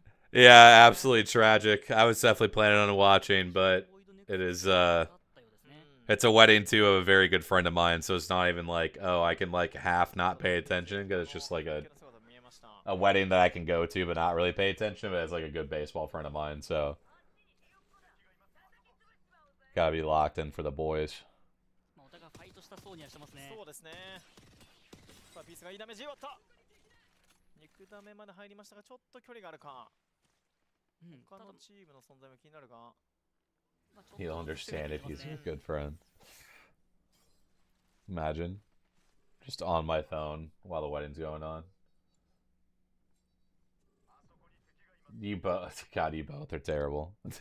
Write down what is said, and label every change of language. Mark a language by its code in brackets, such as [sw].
[en] Yeah, absolutely tragic. I was definitely planning on watching, but it is, it's a wedding to a very good friend of mine, so it's not even like, oh, I can like half not pay attention, because it's just like a a wedding that I can go to but not really pay attention, but it's like a good baseball friend of mine, so gotta be locked in for the boys. [ja] お互いファイトしたそうにはしてますね。そうですね。さあピースがいいダメージを割った。肉ダメまで入りましたがちょっと距離があるか。他のチームの存在も気になるが。 [en] He'll understand if he's a good friend. Imagine. Just on my phone while the wedding's going on. You both, God, you both are terrible.